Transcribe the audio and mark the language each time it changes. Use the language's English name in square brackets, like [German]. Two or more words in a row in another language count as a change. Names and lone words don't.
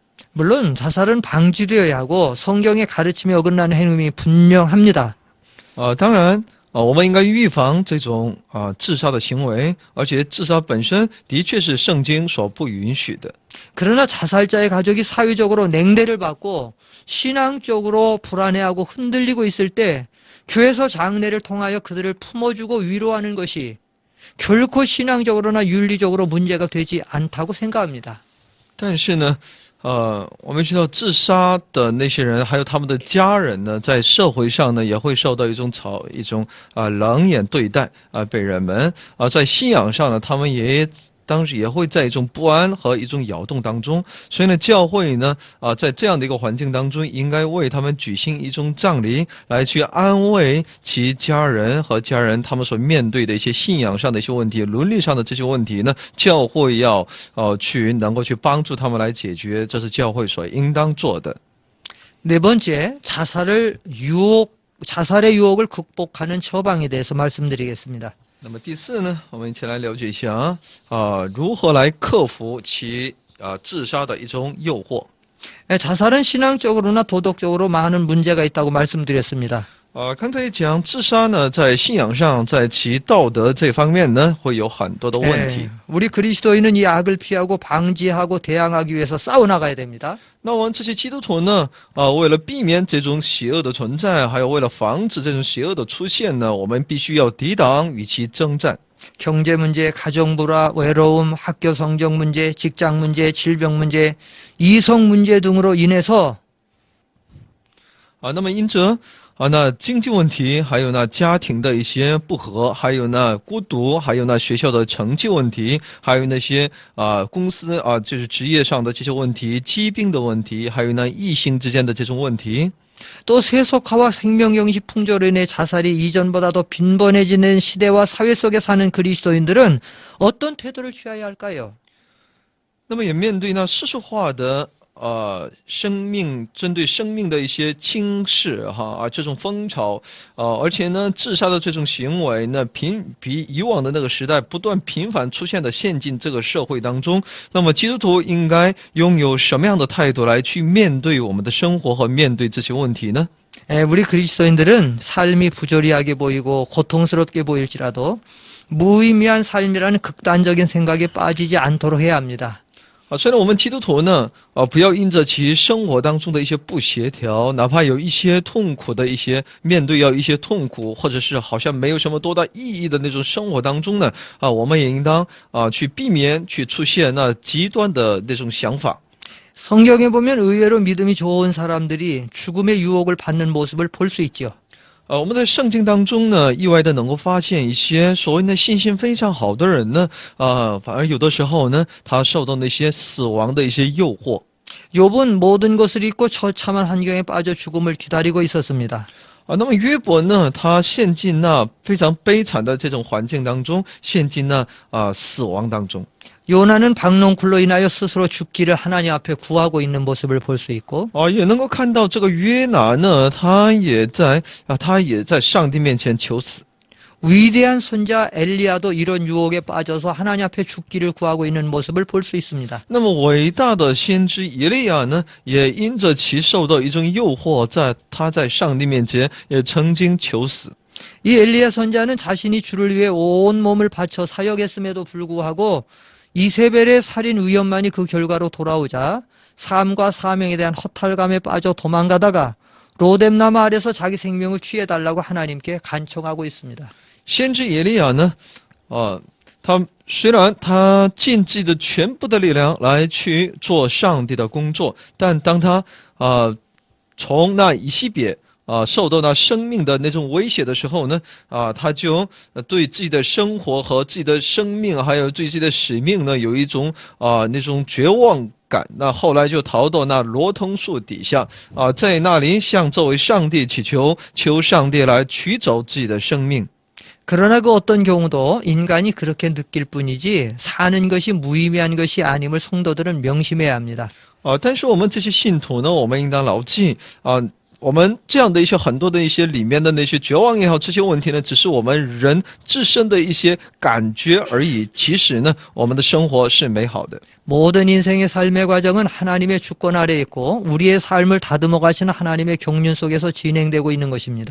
[Korean] 물론 자살은 방지되어야 하고 성경의 가르침에 어긋나는 행위 분명합니다. [Chinese] 当然。我们应该预防这种自杀的行为，而且自杀本身的确是圣经所不允许的。 [Korean] 그러나 자살자의 가족이 사회적으로 냉대를 받고 신앙적으로 불안해하고 흔들리고 있을 때 교회에서 장례를 통하여 그들을 품어주고 위로하는 것이 결코 신앙적으로나 윤리적으로 문제가 되지 않다고 생각합니다. [Chinese] 但是呢，我们知道自杀的那些人，还有他们的家人呢，在社会上呢，也会受到一种冷眼对待被人们在信仰上呢，他们当时也会在一种不安和一种摇动当中，所以呢，教会呢，在这样的一个环境当中，应该为他们举行一种葬礼，来去安慰其家人和家人他们所面对的一些信仰上的一些问题、伦理上的这些問題呢，教会要能够去帮助他们来解决，这是教会所应当做的。 [Korean] 네 번째, 자살의 유혹을 극복하는 처방에 대해서 말씀드리겠습니다. [Chinese] 那么第四呢，我们一起来了解一下如何来克服其自杀的一种诱惑。 [Korean] 자살은 신앙적으로나 도덕적으로 많은 문제가 있다고 말씀드렸습니다. [Chinese] 刚才讲自杀呢，在信仰上，在其道德这方面呢，会有很多的问题。 [Korean] 우리 그리스도인은 이 악을 피하고 방지하고 대항하기 위해서 싸워나가야 됩니다. [Chinese] 那我们这些基督徒呢，为了避免这种邪恶的存在，还有为了防止这种邪恶的出现呢，我们必须要抵挡与其征战。 [Korean] 경제 문제, 가정 불화, 외로움, 학교 성적 문제, 직장 문제, 질병 문제, 이성 문제 등으로 인해서 [Chinese] 那么因着那经济问题，还有那家庭的一些不和，还有那孤独，还有那学校的成绩问题，还有那些公司就是职业上的这些问题，疾病的问题，还有那异性之间的这种问题。 [Korean] 또 세속화와 생명경식 풍조로 인해 자살이 이전보다 더 빈번해지는 시대와 사회 속에 사는 그리스도인들은 어떤 태도를 취해야 할까요? [Chinese] 那么也面对那世俗化的针对生命的一些轻视这种风潮而且呢，自杀的这种行为呢，比以往的那个时代不断频繁出现的陷进这个社会当中。那么基督徒应该拥有什么样的态度来去面对我们的生活和面对这些问题呢？ [Korean] 우리 그리스도인들은 삶이 부조리하게 보이고 고통스럽게 보일지라도 무의미한 삶이라는 극단적인 생각에 빠지지 않도록 해야 합니다. [Chinese] 虽然我们基督徒呢，不要因着其生活当中的一些不协调，哪怕有一些痛苦的面对一些痛苦，或者是好像没有什么多大意义的那种生活当中呢，我们也应当去避免去出现那极端的那种想法。 [Korean] 성경에 보면 의외로 믿음이 좋은 사람들이 죽음의 유혹을 받는 모습을 볼 수 있죠. [Chinese] 我们在圣经当中呢，意外的能够发现一些所谓的信心非常好的人呢，反而有的时候呢，他受到那些死亡的一些诱惑。 [Korean] 욥은 모든 것을 잊고 처참한 환경에 빠져 죽음을 기다리고 있었습니다. [Chinese] 那么约伯呢，他陷进那非常悲惨的这种环境当中，陷进那死亡当中。 [Korean] 요나는 박농쿨로 인하여 스스로 죽기를 하나님 앞에 구하고 있는 모습을 볼 수 있고 [Chinese] 也能够看到这个约拿呢，他也在上帝面前求死。 [Korean] 위대한 선자 엘리야도 이런 유혹에 빠져서 하나님 앞에 죽기를 구하고 있는 모습을 볼 수 있습니다. [Chinese] 那么伟大的先知以利亚呢，也因着其受到一种诱惑，他在上帝面前也曾经求死。 [Korean] 이 엘리야 선자는 자신이 주를 위해 온 몸을 바쳐 사역했음에도 불구하고 이세벨의 살인 위험만이 그 결과로 돌아오자 삶과 사명에 대한 허탈감에 빠져 도망가다가 로뎀나무 아래서 자기 생명을 취해달라고 하나님께 간청하고 있습니다. [Chinese] 先知以利亚呢，他虽然他尽自己的全部的力量来去做上帝的工作，但当他从那以西别受到那生命的那种威胁的时候呢，他就对自己的生活和自己的生命，还有对自己的使命呢，有一种那种绝望感。那后来就逃到那罗通树底下在那里向这位上帝祈求，求上帝来取走自己的生命。 [Korean] 그러나 그 어떤 경우도 인간이 그렇게 느낄 뿐이지 사는 것이 무의미한 것이 아님을 성도들은 명심해야 합니다. [Chinese] 但是我们这些信徒呢，我们应当牢记我们这样的一些很多的一些里面的那些绝望也好，这些问题呢，只是我们人自身的一些感觉而已。其实呢，我们的生活是美好的。 [Korean] 모든 인생의 삶의 과정은 하나님의 주권 아래에 있고 우리의 삶을 다듬어 가시는 하나님의 경륜 속에서 진행되고 있는 것입니다.